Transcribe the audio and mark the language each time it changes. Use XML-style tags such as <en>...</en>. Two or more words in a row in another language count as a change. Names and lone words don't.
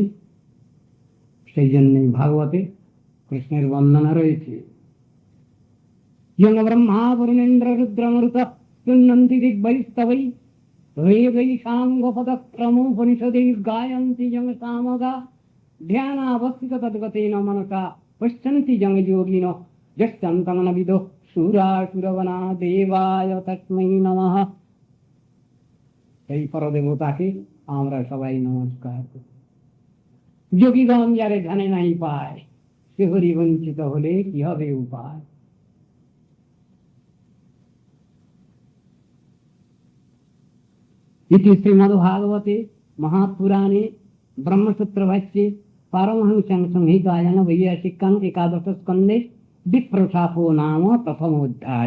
<bn>সেই জন্যই ভাগবতে কৃষ্ণের বন্দনা রয়েছে,</bn> <sa>ইয়ং ব্রহ্মা বরুণেন্দ্র রুদ্রমরুত তুন্নন্তি দিগ্বৈস্তবৈ, বেदै সাঙ্গপদক্রমোপনিষदैः গায়ন্তি যং সামগা, ধ্যানাবস্থিত তদ্গতেন মনসা পশ্যন্তি যং যোগিনঃ, যস্যন্তং ন বিদুঃ সুরাসুরগণা দেবায় তস্मै নমঃ।</sa> <bn>এই পরদেবতাকে আমরা সবাই নমস্কার করি। যোগীগণ যারে ধ্যানে নাই পায়, সে হরি বঞ্চিত হলে কি হবে উপায়।</bn> <sa>इति श्रीमद्भागवते महापुराणे ब्रह्मसूत्र भाष्ये पारमहंस्यां संहितायां वैयासिकां एकादश स्कन्धे विप्रशापो नाम प्रथमोऽध्याय।</sa>